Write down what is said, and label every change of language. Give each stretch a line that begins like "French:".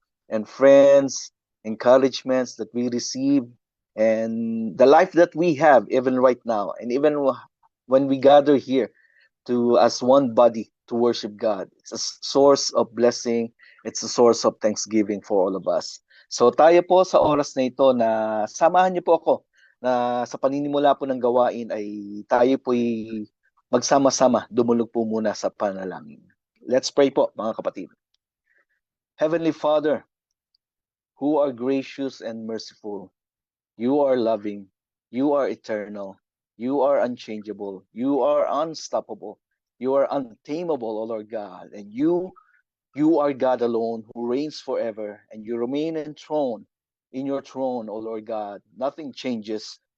English: and friends, encouragements that we receive, and the life that we have even right now, and even when we gather here to as one body to worship God. It's a source of blessing. It's a source of thanksgiving for all of us.
Filipino: So tayo po sa oras na ito na samahan niyo po ako na sa paninimula po ng gawain ay tayo po'y magsama-sama, dumulog po muna sa panalangin.
English: Let's pray
Filipino: po mga kapatid.
English: Heavenly Father, who are gracious and merciful, you are loving, you are eternal, you are unchangeable, you are unstoppable, you are untamable, O Lord God, and you are God alone who reigns forever, and you remain enthroned in your throne, O Lord God. Nothing changes.